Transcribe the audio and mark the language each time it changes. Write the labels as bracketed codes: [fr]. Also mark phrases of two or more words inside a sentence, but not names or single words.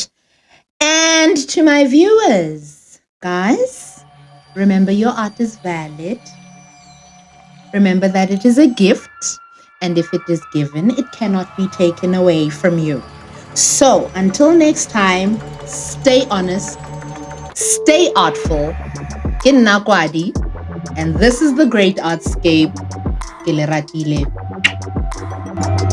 [en] And to my viewers, guys, remember your art is valid. Remember that it is a gift, and if it is given, it cannot be taken away from you. So until next time, stay honest, stay artful. [tn] Ke nna Kwadi, [en] and this is the Great Artscape. [tn] Ke le ratile.